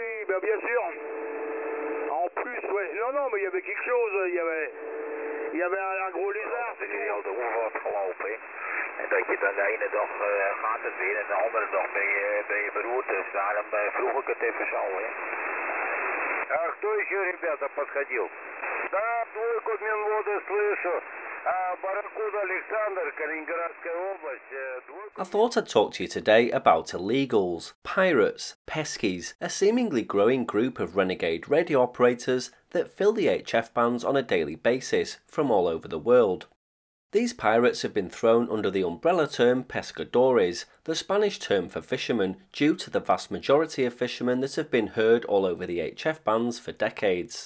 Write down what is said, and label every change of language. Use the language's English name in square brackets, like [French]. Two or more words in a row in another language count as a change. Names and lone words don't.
[French] ben bien sûr. En plus, ouais. Non, non, mais il y avait quelque chose. Il y avait un gros lézard. [Dutch] Dat je al de hoeve had gelopen. En dat je dan de ene dag gaat het weer en de andere dag ben je beroerd. Dus daarom vroeg ik het even zo. Hè. [Russian] А кто еще, ребята, подходил? Да, двойку Минвода слышу. Барракуда Александр, Калининградская область. [English] I thought I'd talk to you today about illegals, pirates, peskies, a seemingly growing group of renegade radio operators that fill the HF bands on a daily basis from all over the world. These pirates have been thrown under the umbrella term pescadores, the Spanish term for fishermen, due to the vast majority of fishermen that have been heard all over the HF bands for decades.